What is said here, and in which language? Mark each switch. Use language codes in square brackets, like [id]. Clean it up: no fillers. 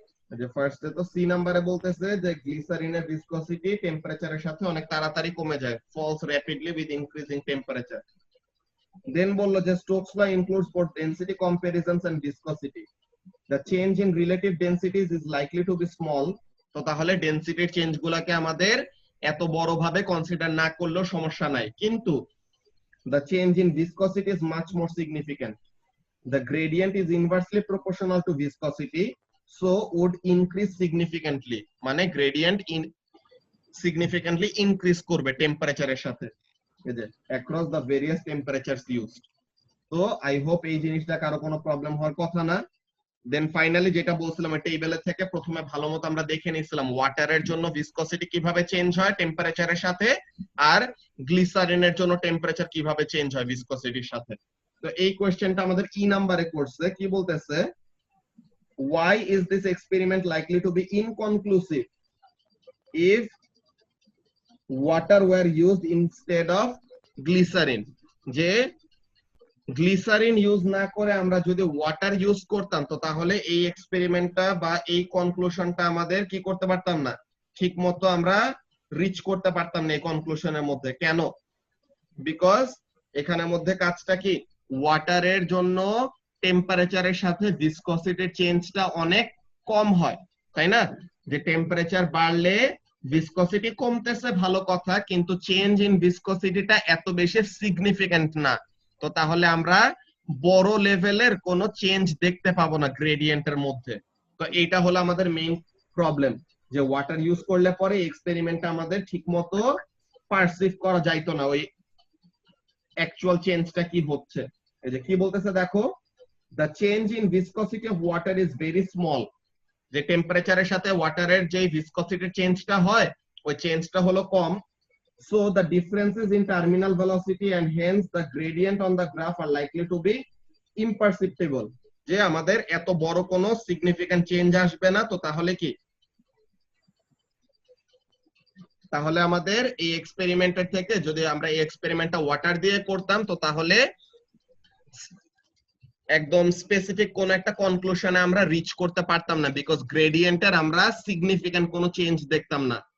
[bn] যে ফার্স্টে তো সি নাম্বারে বলতেছে যে গ্লিসারিনের ভিসকসিটি টেম্পারেচারের সাথে অনেক তাড়াতাড়ি কমে যায়, [en] Falls rapidly with increasing temperature. Then [bn] বললো যে [en] Stokes law includes both density comparisons and viscosity. The change in relative densities is likely to be small। [bn] তো তাহলে ডেনসিটির চেঞ্জ গুলাকে আমাদের এত বড় ভাবে কনসিডার না করলেও সমস্যা নাই, কিন্তু [en] the change in viscosity is much more significant। The gradient is inversely proportional to viscosity, so would increase significantly। [bn] মানে gradient significantly increase করবে টেম্পারেচারের সাথে, এই যে [en] across the various temperatures used। [bn] তো আই হোপ এই জিনিসটা কারো কোনো প্রবলেম হওয়ার কথা না। দেন ফাইনালি যেটা বলছিলাম টেবিলের থেকে প্রথমে ভালো মতো আমরা দেখে নিয়েছিলাম ওয়াটারের জন্য ভিসকসিটি কিভাবে চেঞ্জ হয় টেম্পারেচারের সাথে, আর গ্লিসারিনের জন্য টেম্পারেচার কিভাবে চেঞ্জ হয় ভিসকসিটির সাথে। তো এই কোশ্চেনটা আমাদের ই নাম্বারে করছে, কি বলতেছে, [en] why is this experiment likely to be inconclusive if water were used instead of glycerin? [bn] যে গ্লিসারিন ইউজ না করে আমরা যদি ওয়াটার ইউজ করতাম তো তাহলে এই এক্সপেরিমেন্টটা বা এই কনক্লুশনটা আমাদের কি করতে পারতাম না, ঠিক মতো আমরা রিচ করতে পারতাম না এই কনক্লুশনের মধ্যে। কেন? বিকজ এখানের মধ্যে কাজটা কি, ওয়াটারের জন্য টেম্পারেচারের সাথে ভিসকসিটির চেঞ্জটা অনেক কম হয়, তাই না? যে টেম্পারেচার বাড়লে ভিসকসিটি কমতেছে ভালো কথা, কিন্তু চেঞ্জ ইন ভিসকসিটিটা এত বেশি সিগনিফিক্যান্ট না। তো তাহলে আমরা বড় লেভেলের কোনো চেঞ্জ দেখতে পাবো না গ্রেডিয়েন্টের মধ্যে। তো এইটা হলো আমাদের মেইন প্রবলেম, যে ওয়াটার ইউজ করলে পরে এক্সপেরিমেন্টটা আমাদের ঠিকমতো পারসিভ করা যাইতো না, ওই অ্যাকচুয়াল চেঞ্জটা কি হচ্ছে। এই যে কি বলতেছে দেখো, [en] the change in viscosity of water is very small, [bn] যে টেম্পারেচারের সাথে ওয়াটারের যে ভিসকসিটি চেঞ্জটা হয় ওই চেঞ্জটা হলো কম। [en] So the differences in terminal velocity and hence the gradient on the graph are likely to be imperceptible, [bn] যে আমাদের এত বড় কোনো সিগনিফিক্যান্ট চেঞ্জ আসবে না। তো তাহলে কি, তাহলে আমাদের এই এক্সপেরিমেন্টের থেকে যদি আমরা এই এক্সপেরিমেন্টটা ওয়াটার দিয়ে করতাম তো তাহলে একদম স্পেসিফিক কোন একটা কনক্লুশনে আমরা রিচ করতে পারতাম না, বিকজ গ্রেডিয়েন্টের আমরা সিগনিফিক্যান্ট কোনো চেঞ্জ দেখতাম না।